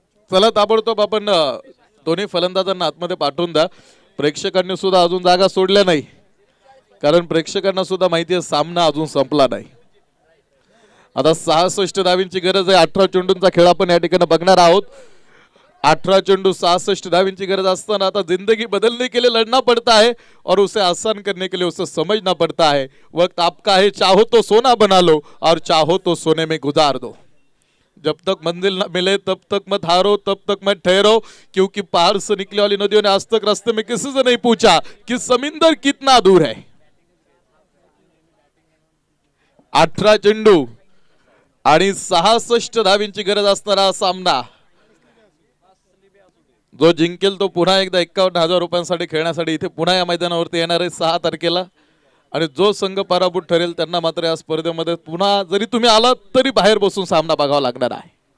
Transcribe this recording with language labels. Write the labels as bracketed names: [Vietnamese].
[Marathi] चला ताबडतोब आपण दोन्ही फलंदाजांना आतमध्ये पाठवून द्या. प्रेक्षकांनी सुद्धा अजून जागा सोडल्या नाही, कारण प्रेक्षकांना सुद्धा माहिती आहे सामना अजून संपला नाही. आता 66 धावींची गरज आहे. 18 चेंडूंचा खेळ आपण या ठिकाणी बघणार आहोत. 18 चेंडू 66 धावींची गरज असताना आता [Hindi] जिंदगी बदलने के लिए लड़ना पड़ता है और उसे आसान करने के लिए उसे समझना पड़ता है. वक्त आपका है, चाहो तो सोना बना लो और चाहो तो सोने में गुजार दो. जब तक मंजिल न मिले तब तक मत हारो, तब तक मत ठहरो, क्योंकि पहाड़ से निकले वाली नदियों ने आज तक रास्ते में किसी से नहीं पूछा कि समुंदर कितना दूर है. [Marathi] 18 चेंडू आणि 66 धावींची गरज असणारा सामना. जो जिंकेल तो पुन्हा एकदा 51,000 रुपयांसाठी खेळण्यासाठी इथे पुन्हा या मैदानावरती येणार आहे 6 तारखेला. आणि जो संघ पराभूत ठरेल त्यांना मात्र या स्पर्धेमध्ये पुन्हा जरी तुम्ही आलात तरी बाहेर बसून सामना बघावा लागणार आहे.